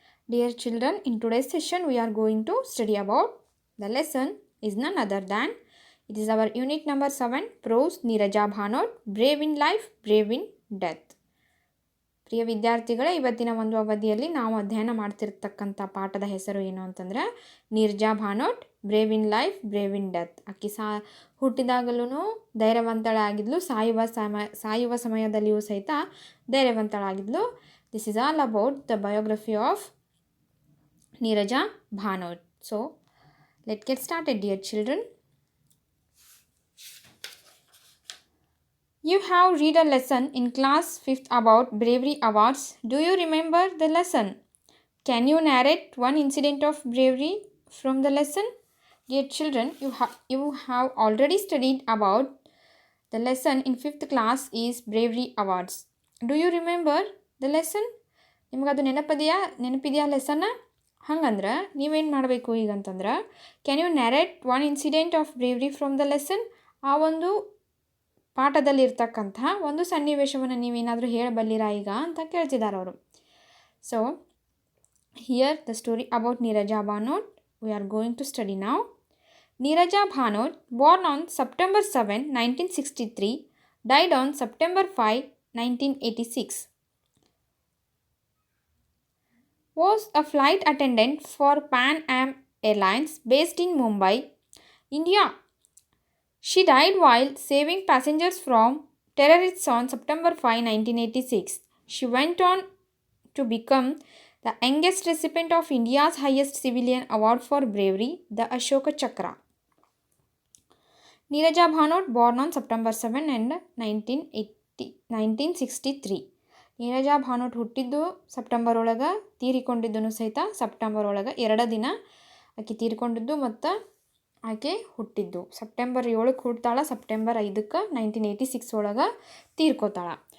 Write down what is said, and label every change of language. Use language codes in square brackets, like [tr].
[en] Dear children, in today's session we are going to study about the lesson is none other than it is our unit number 7 Prose Neeraja Bhanot Brave in Life, Brave in Death. [kn] ಪ್ರಿಯ ವಿದ್ಯಾರ್ಥಿಗಳೇ, ಇವತ್ತಿನ ಒಂದು ಅವಧಿಯಲ್ಲಿ ನಾವು ಅಧ್ಯಯನ ಮಾಡ್ತಿರ್ತಕ್ಕಂಥ ಪಾಠದ ಹೆಸರು ಏನು ಅಂತಂದರೆ Neeraja Bhanot brave in life brave in death. ಆಕೆ ಹುಟ್ಟಿದಾಗಲೂ ಧೈರ್ಯವಂತಳಾಗಿದ್ಲು, ಸಾಯುವ ಸಮಯದಲ್ಲಿಯೂ ಸಹಿತ ಧೈರ್ಯವಂತಳಾಗಿದ್ಲು. [en] This is all about the biography of Neerja Bhanot. So let get started dear children. You have read a lesson in class 5th about bravery awards. Do you remember the lesson? Can you narrate one incident of bravery from the lesson? Dear children, you have already studied about the lesson in 5th class is bravery awards. Do you remember the lesson? [kn] ನಿಮಗದು ನೆನಪಿದೆಯಾ ಲೆಸನ್ನ? ಹಂಗಂದ್ರೆ ನೀವೇನು ಮಾಡಬೇಕು ಈಗ ಅಂತಂದ್ರೆ, [en] Can you narrate one incident of bravery from the lesson? [kn] ಆ ಒಂದು ಪಾಠದಲ್ಲಿರ್ತಕ್ಕಂಥ ಒಂದು ಸನ್ನಿವೇಶವನ್ನು ನೀವೇನಾದರೂ ಹೇಳಬಲ್ಲಿರಾ ಈಗ ಅಂತ ಕೇಳ್ತಿದ್ದಾರೆ ಅವರು. [en] So hear the story about Neerja Bhanot we are going to study now. Neerja Bhanot, born on September 7, 1963, died on September 5, 1986, was a flight attendant for Pan Am Airlines based in Mumbai, India. She died while saving passengers from terrorists on September 5, 1986. She went on to become the youngest recipient of India's highest civilian award for bravery, the Ashoka Chakra. Neeraja Bhanot, born on September 7 and 1963. [kn] Neeraja Bhanot ಹುಟ್ಟಿದ್ದು September ಒಳಗೆ, ತೀರಿಕೊಂಡಿದ್ದನು ಸಹಿತ September ಒಳಗೆ. 2 ದಿನ ಆಕೆ ತೀರಿಕೊಂಡಿದ್ದು ಮತ್ತು ಆಕೆ ಹುಟ್ಟಿದ್ದು September 7ಕ್ಕೆ ಹುಡ್ತಾಳೆ, September 5ಕ್ಕೆ 1986 ಒಳಗೆ ತೀರ್ಕೋತಾಳೆ.